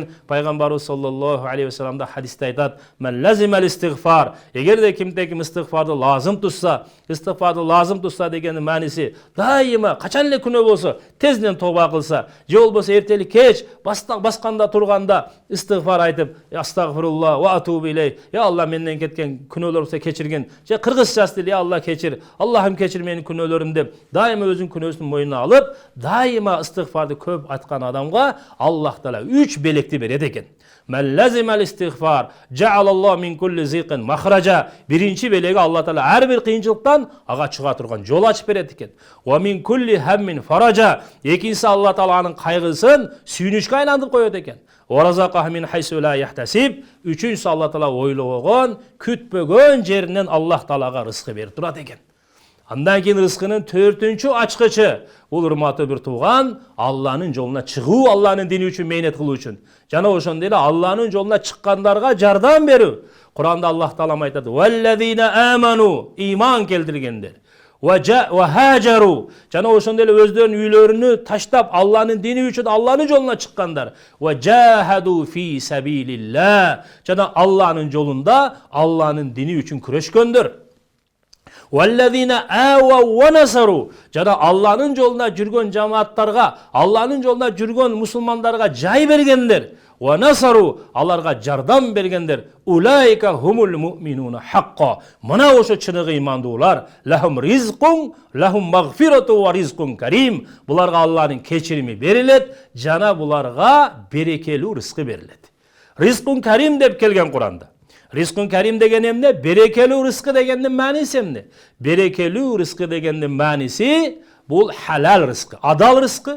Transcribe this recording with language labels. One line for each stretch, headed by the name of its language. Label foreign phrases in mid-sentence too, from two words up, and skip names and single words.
Kyrgyz: Пайгамбарыбыз
Arabic: صلى الله عليه وسلم
Kyrgyz: хадисте айтат:
Arabic: "من لزم الاستغفار."
Kyrgyz: Эгерде кимде ким истигфарды лазым тутса дегенин мааниси дайыма качан эле күнөө болсо, тезден тоба кылса, же болбосо эртели кеч басканда турганда истигфар айтып,
Arabic: أستغفر الله وأتوب إليه,
Kyrgyz: я Алла менден кеткен күнөөлөрүмдү кечиргин, же кыргызча стилде я Алла кечир, Аллахым кечир менин күнөөлөрүмдү деп дайыма өзүнүн күнөөсүн мойнуна алып, дайыма истигфарды көп айткан адамга Аллах Таала 3 белекти берет экен.
Arabic: من لزم الاستغفار جعل الله من كل ضيق مخرجا.
Kyrgyz: Биринчи белеги Алла Таала ар бир кыйынчылыктан ага чыга турган жол ачып берет экен.
Arabic: ومن كل هم فرجا.
Kyrgyz: Экинчиси Алла Тааланын кайгысын сүйүнүшкө айлантып коет экен.
Arabic: ورزقه من حيث لا يحتسب.
Kyrgyz: Үчүнчүсү Алла Таала ойлобогон, күтпөгөн жеринен Аллах Таалага рызкы берип турат экен. Андан кийин рызкынын 4-чү ачкычы бул урматтуу бир тууган, Алланын жолуна чыгуу, Алланын дини үчүн мээнет кылуу үчүн. Жана ошондой эле Алланын жолуна чыккандарга жардам берүү. Куранда Аллах Таала айтат:
Arabic: "والذين آمنوا",
Kyrgyz: иман келтиргендер.
Arabic: وهاجروا,
Kyrgyz: жана ошондой эле өздөрүнүн үйлөрүнү таштап Алланын дини үчүн Алланын жолуна чыккандар.
Arabic: وجاهدوا في سبيل الله,
Kyrgyz: жана Алланын жолунда Алланын дини үчүн күрөшкөндөр.
Arabic: والذين آووا ونصروا,
Kyrgyz: жана Алланын жолуна жүргөн жамааттарга, Алланын жолуна жүргөн мусулмандарга жай бергендер.
Arabic: ونصروا,
Kyrgyz: аларга жардам бергендер.
Arabic: أولئك هم المؤمنون حقا.
Kyrgyz: Мына ошо чыныгы имандуулар.
Arabic: لهم رزق لهم مغفرة ورزق كريم.
Kyrgyz: Буларга Алланын кечирими берилет, жана буларга берекелүү рызкы берилет.
Arabic: رزق كريم
Kyrgyz: деп келген Куранда.
Arabic: رزق كريم
Kyrgyz: деген эмне? Берекелүү рызкы дегендин мааниси эмне? Берекелүү рызкы дегендин мааниси бул халал рызкы, адал рызкы.